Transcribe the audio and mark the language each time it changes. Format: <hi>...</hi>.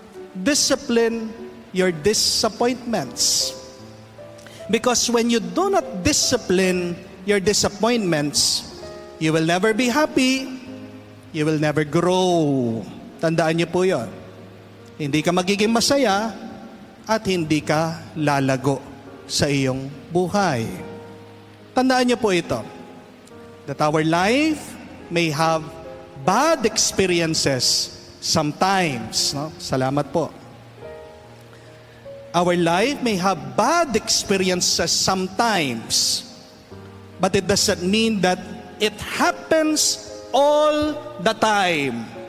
<en>Discipline your disappointments. Because when you do not discipline your disappointments, you will never be happy, you will never grow.</en> <tl>Tandaan niyo po yun. Hindi ka magiging masaya at hindi ka lalago sa iyong buhay.</tl> <en>Tandaan niyo po ito, that our life may have bad experiences sometimes. No? Salamat po. Our life may have bad experiences sometimes, but it doesn't mean that it happens all the time.</en>